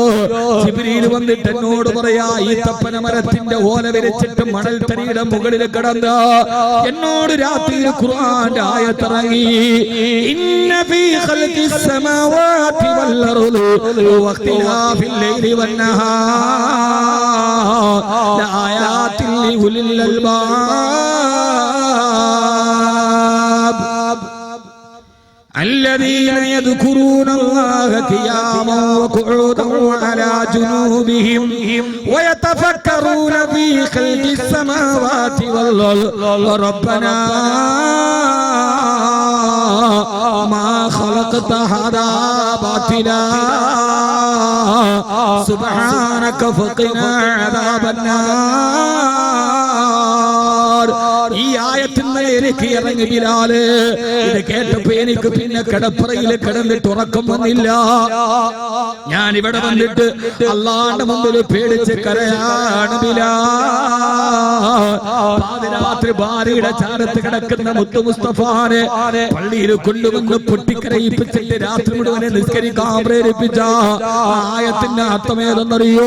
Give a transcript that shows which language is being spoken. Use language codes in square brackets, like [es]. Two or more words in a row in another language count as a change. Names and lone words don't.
[ml] ജിബ്രീൽ വന്നിട്ട് എന്നോട് പറയാ, ഈ തപ്പന മരത്തിന്റെ ഓല വിരിച്ചിട്ട് മണൽത്തരിയുടെ മുകളിൽ കിടന്ന് എന്നോട് രാത്രി ഖുർആന്റെ ആയത്തിറങ്ങി. [ar] إن في خلق السماوات والأرض واختلاف الليل والنهار لآيات لأولي الألباب الذين يذكرون الله قياما وقعودا وعلى جنوبهم ويتفكرون في خلق السماوات والأرض ربنا ما خلقت هذا باطلا سبحانك فقنا عذاب النار. [ml] ഈ ആയത്തിന്മേൽ എനിക്ക് ഇറങ്ങി ബിലാല്. ഇത് കേട്ടപ്പോ എനിക്ക് പിന്നെ കടപ്പുറയിൽ കിടന്നിട്ട് ഉറക്കം വന്നില്ല. ഞാൻ ഇവിടെ വന്നിട്ട് അള്ളാന്റെ മുമ്പിൽ പേടിച്ച് കരയാണ് ബിലാൽ. പാതിരാത്രി ഭാര്യയുടെ ചാരത്ത് കിടക്കുന്ന മുത്തു മുസ്തഫാനെ പള്ളിയിൽ കൊണ്ടുവന്ന് പൊട്ടിക്കരയിപ്പിച്ചിട്ട് രാത്രി മുഴുവനെ നിസ്കരിക്കാൻ പ്രേരിപ്പിച്ച ആയത്തിന്റെ അർത്ഥമേതെന്നറിയോ?